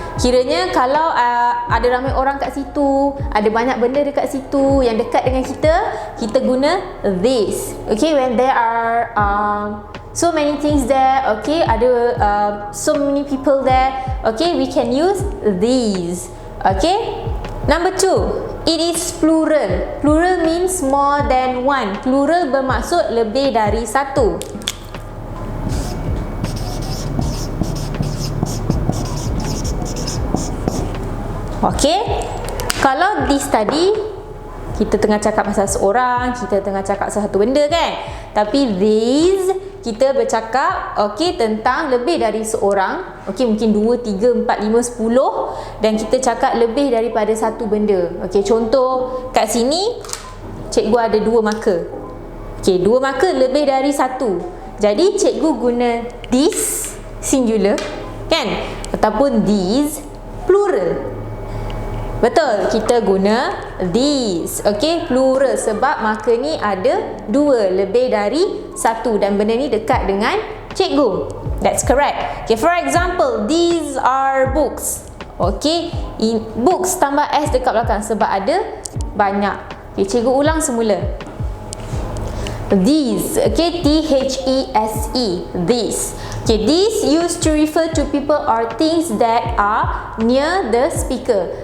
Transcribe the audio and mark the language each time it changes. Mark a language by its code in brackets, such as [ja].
[ms] Kiranya kalau ada ramai orang kat situ, ada banyak benda dekat situ yang dekat dengan kita, kita guna this. [en] Okay, when there are so many things there, okay, ada so many people there, okay, we can use these. Okay, number 2, it is plural. Plural means more than one. [ms] Plural bermaksud lebih dari satu. Okey, kalau this tadi kita tengah cakap pasal seorang, kita tengah cakap pasal satu benda kan. Tapi these kita bercakap tentang lebih dari seorang. Okey, mungkin 2, 3, 4, 5, 10 dan kita cakap lebih daripada satu benda. Okey, contoh kat sini cikgu ada 2 marker. Okey, 2 marker lebih dari satu. Jadi cikgu guna this singular kan, ataupun these plural. Betul, kita guna these. Okay, plural sebab marker ni ada 2 lebih dari satu dan benda ni dekat dengan cikgu. [en] That's correct. Okay, for example, these are books. [ms] Okay, books tambah S dekat belakang sebab ada banyak. Okay, cikgu ulang semula. These, okay, THESE, these. [en] Okay, these used to refer to people or things that are near the speaker.